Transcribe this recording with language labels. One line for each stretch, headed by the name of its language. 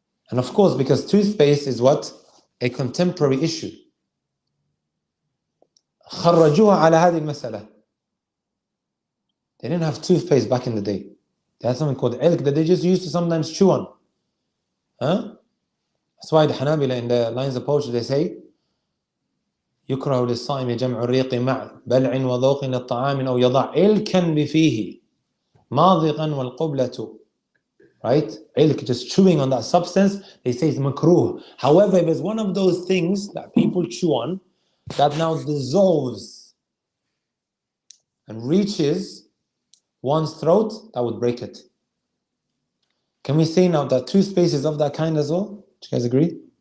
English: And of course, because toothpaste is what? A contemporary issue.
Arabic: خرجوها على هذه المسألة.
English: They didn't have toothpaste back in the day. They had something called ilk that they just used to sometimes chew on.
Arabic: That's why the Hanabila in the lines of poetry they say يكره للصائم جمع الريق مع بلع وذوق للطعام أو يضع إلكا بفيه ماضغا والقبلة.
English: Right? Ilk, just chewing on that substance, they say it's makruh. However, if it's one of those things that people chew on that now dissolves and reaches one's throat, that would break it. Can we say now that toothpaste is of that kind as well? Do you guys agree?